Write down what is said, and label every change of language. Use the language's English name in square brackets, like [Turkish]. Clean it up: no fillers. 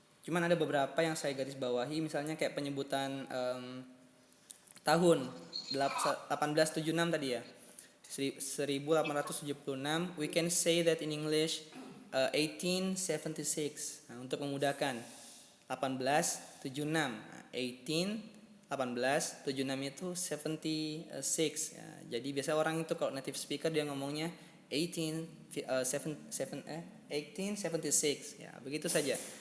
[Indonesian] Cuman ada beberapa yang saya garis bawahi, misalnya kayak penyebutan tahun 1876 tadi ya. [English] 1876, we can say that in English 1876. [Indonesian] Nah, untuk memudahkan 1876, 1876 itu 76 ya. Jadi biasa orang itu kalau native speaker dia ngomongnya 1876 ya, begitu saja.